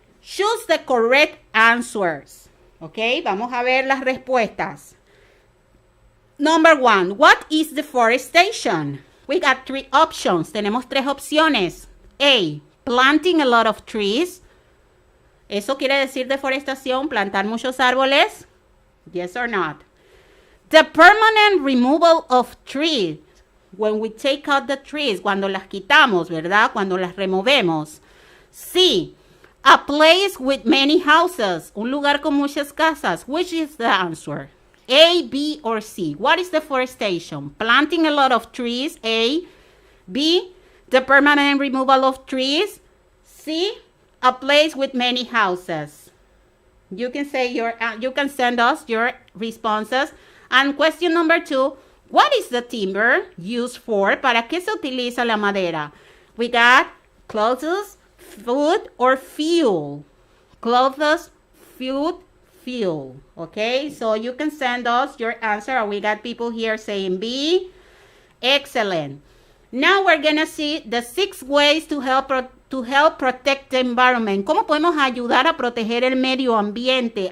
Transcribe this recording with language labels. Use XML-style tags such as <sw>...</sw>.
<en>Choose the correct answers, okay?</en> <es>Vamos a ver las respuestas.</es> <en>Number 1, what is deforestation? We got 3 options.</en> <es>Tenemos 3 opciones.</es> <en>A, planting a lot of trees.</en> <es>¿Eso quiere decir deforestación? ¿Plantar muchos árboles?</es> <en>Yes or not? The permanent removal of trees. When we take out the trees,</en> <es>cuando las quitamos, ¿verdad? Cuando las removemos.</es> <en>C, a place with many houses.</en> <es>Un lugar con muchas casas.</es> <en>Which is the answer? A, B, or C? What is deforestation? Planting a lot of trees, A. B, the permanent removal of trees. C, a place with many houses. You can say you can send us your responses. And question number 2, what is the timber used for?</en> <es>¿Para qué se utiliza la madera?</es> <en>We got clothes, food, or fuel. Clothes, food, fuel. Okay, so you can send us your answer. We got people here saying B. Excellent. Now we're gonna see the 6 ways to help protect the environment.</en> <es>¿Cómo podemos ayudar a proteger el medio ambiente?</es>